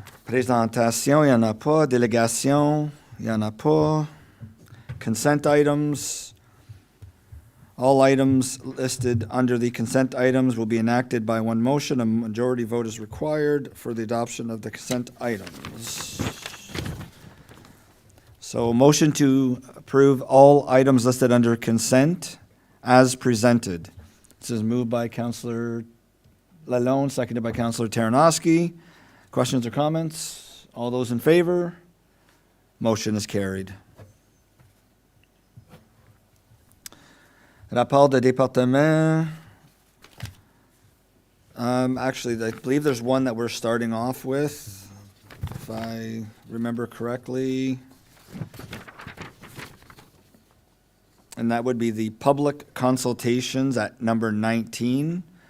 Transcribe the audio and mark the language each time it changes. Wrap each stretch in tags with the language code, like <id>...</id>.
<fr>Présentation, il n'y en a pas. Délégation, il n'y en a pas.</fr> <en>Consent items. All items listed under the consent items will be enacted by one motion. A majority vote is required for the adoption of the consent items. So motion to approve all items listed under consent as presented. This is moved by Councillor Lalonde, seconded by Councillor Terranoski. Questions or comments? All those in favor? Motion is carried.</en> <fr>Rapport de département.</fr> <en>Actually, I believe there's one that we're starting off with, if I remember correctly. And that would be the public consultations at number 19.</en>